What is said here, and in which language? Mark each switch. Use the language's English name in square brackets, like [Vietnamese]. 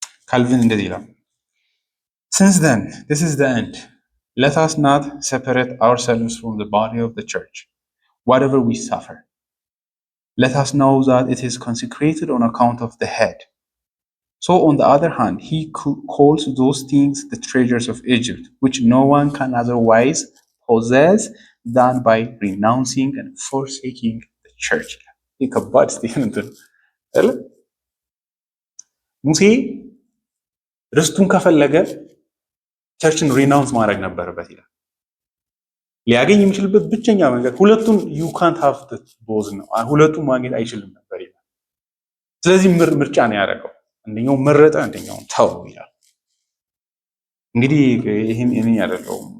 [Amharic] ካልቪን እንደዚህ ይላል [English] since then this is the end let us not separate ourselves from the body of the church whatever we suffer let us know that it is consecrated on account of the head. So on the other hand, he calls those things the treasures of Egypt, which no one can otherwise possess than by renouncing and forsaking the church. [Amharic] ከባድ ስቴትመንት ነው። ሙሴ ርስቱን ከፈለገ ቸርችን ሪናውንስ ማድረግ ነበረበት ይላል። ሊያገኝ የሚችልበት ብቸኛ መንገድ ሁለቱን [English] ዩ ካንት ሃቭ ቦዝ [Amharic] ነው። ሁለቱን ማግኘት አይችልም ነበር ይላል። ስለዚህ ምርጫ ነው ያደረገው። አንደኛው መረጠ፣ አንደኛውን ተው ይላል። እንግዲህ ይሄን እኔ ያደረገው